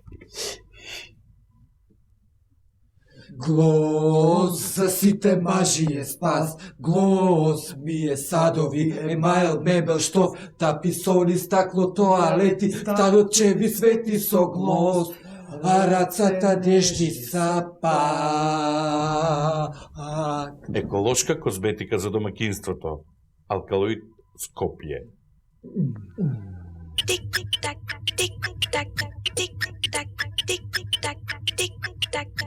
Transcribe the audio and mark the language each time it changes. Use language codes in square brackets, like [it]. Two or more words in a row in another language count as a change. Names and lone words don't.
[mk] Глос за сите мажи е спас, глос ми е садови, емайл, мебел, штоф, таписони, стакло, тоалети, станот ќе ви свети со глос, а рацата нежни сапак. Еколошка козметика за домакинството. Алкалоид Скопје. Тик-тик-так, тик-тик-так, тик-тик-так, тик-тик-так, тик-тик-так.